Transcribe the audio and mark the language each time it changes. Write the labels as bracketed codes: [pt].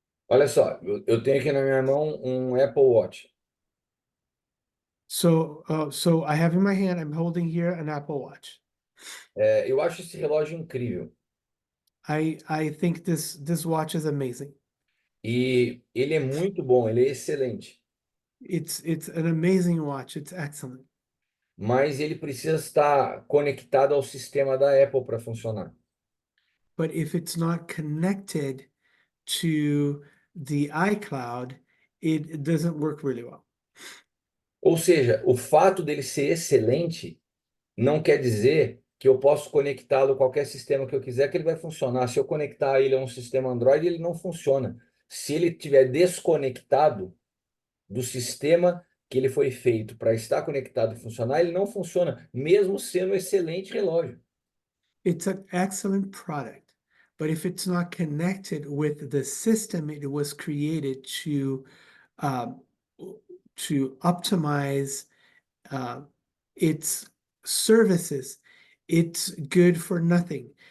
[pt] Olha só, eu tenho aqui na minha mão um Apple Watch. [en] So I have in my hand, I'm holding here an Apple Watch. [pt] Eu acho esse relógio incrível. [en] I think this watch is amazing. [pt] E ele é muito bom, ele é excelente. [en] It's an amazing watch. It's excellent. [pt] Mas ele precisa estar conectado ao sistema da Apple para funcionar. [en] But if it's not connected to the iCloud, it doesn't work really well. [pt] Ou seja, o fato dele ser excelente não quer dizer que eu posso conectá-lo a qualquer sistema que eu quiser, que ele vai funcionar. Se eu conectar ele a um sistema Android, ele não funciona. Se ele estiver desconectado do sistema que ele foi feito para estar conectado e funcionar, ele não funciona, mesmo sendo um excelente relógio. [en] It's an excellent product, but if it's not connected with the system it was created um, to optimize its services, it's good for nothing.